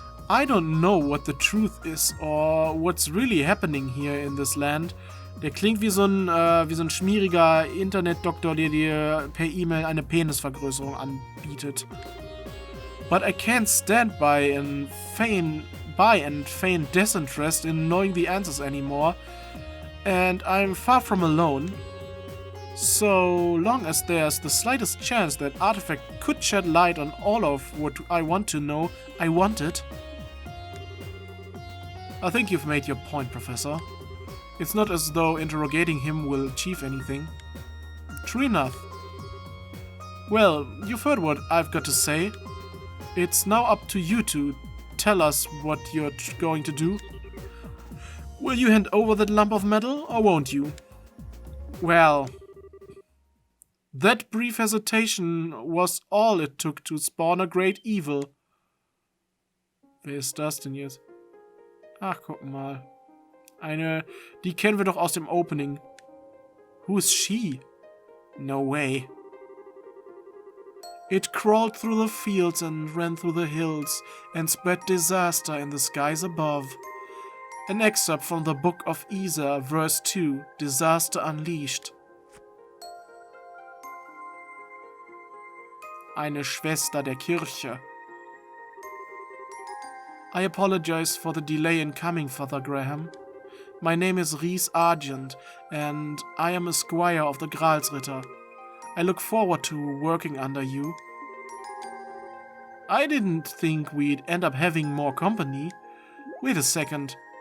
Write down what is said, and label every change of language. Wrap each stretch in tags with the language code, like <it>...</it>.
<en>I don't know what the truth is or what's really happening here in this land.</en> <de>Der klingt wie so ein schmieriger Internetdoktor, der dir per E-Mail eine Penisvergrößerung anbietet.</de> <en>But I can't stand by and feign disinterest in knowing the answers anymore, and I'm far from alone. So long as there's the slightest chance that Artifact could shed light on all of what I want to know, I want it. I think you've made your point, Professor. It's not as though interrogating him will achieve anything. True enough. Well, you've heard what I've got to say. It's now up to you to tell us what you're going to do. Will you hand over that lump of metal, or won't you? Well, that brief hesitation was all it took to spawn a great evil.</en> <de>Wer ist das denn jetzt? Ach, guck mal. Eine, die kennen wir doch aus dem Opening.</de> <en>Who is she? No way. It crawled through the fields and ran through the hills and spread disaster in the skies above. An excerpt from the book of Isa, verse 2, Disaster Unleashed.</en> <de>Eine Schwester der Kirche.</de> <en>I apologize for the delay in coming, Father Graham. My name is Rhys Argent, and I am a squire of the Gralsritter. I look forward to working under you. I didn't think we'd end up having more company. Wait a second.</en>